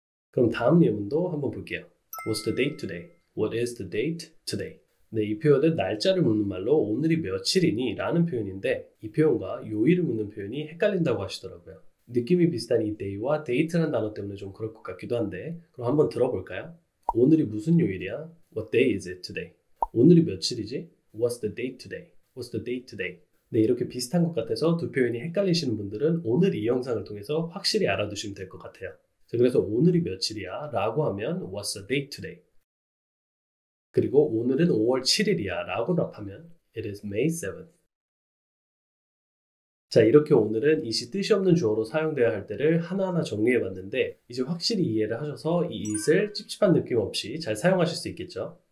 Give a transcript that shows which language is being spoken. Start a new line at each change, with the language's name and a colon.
Korean: 그럼 다음 예문도 한번 볼게요.
English: What's the date today? What is the date today?
Korean: 네, 이 표현은 날짜를 묻는 말로 오늘이 며칠이니? 라는 표현인데 이 표현과 요일을 묻는 표현이 헷갈린다고 하시더라고요. 느낌이 비슷한 이 day와 date라는 단어 때문에 좀 그럴 것 같기도 한데 그럼 한번 들어볼까요? 오늘이 무슨 요일이야?
English: What day is it today?
Korean: 오늘이 며칠이지?
English: What's the date today? What's the date today?
Korean: 네, 이렇게 비슷한 것 같아서 두 표현이 헷갈리시는 분들은 오늘 이 영상을 통해서 확실히 알아두시면 될 것 같아요. 자, 그래서 오늘이 며칠이야? 라고 하면
English: What's the date today?
Korean: 그리고 오늘은 5월 7일이야 라고 답하면
English: It is May 7th.
Korean: 자, 이렇게 오늘은 it이 뜻이 없는 주어로 사용되어야 할 때를 하나하나 정리해봤는데 이제 확실히 이해를 하셔서 이 it을 찝찝한 느낌 없이 잘 사용하실 수 있겠죠.